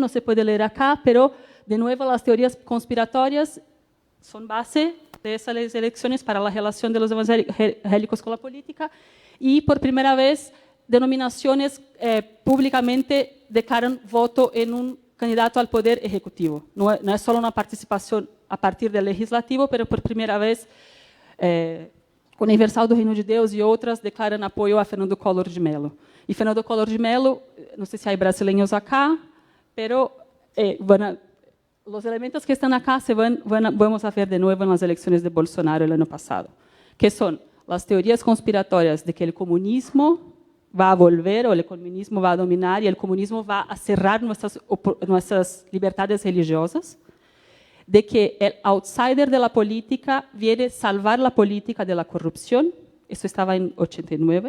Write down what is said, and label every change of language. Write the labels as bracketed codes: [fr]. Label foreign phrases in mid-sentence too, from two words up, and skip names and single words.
[es] No se puede leer acá, pero de nuevo las teorías conspiratorias son base de esas elecciones para la relación de los evangélicos con la política. Y por primera vez, denominaciones públicamente declaran voto en un candidato al poder ejecutivo. No es solo una participación a partir del legislativo, pero por primera vez [pt] Universal do Reino de Deus e outras declaram apoio a Fernando Collor de Mello. E Fernando Collor de Mello, não sei se há brasileiros [es] acá, pero [pt] os elementos que estão [es] acá [pt] vamos a ver de novo nas eleições de Bolsonaro [es] el ano passado, [pt] que são as teorias conspiratórias de que o comunismo [es] va a volver o el comunismo va a dominar y el comunismo va a cerrar nuestras libertades religiosas, de que el outsider de la política viene a salvar la política de la corrupción. Eso estaba en 89.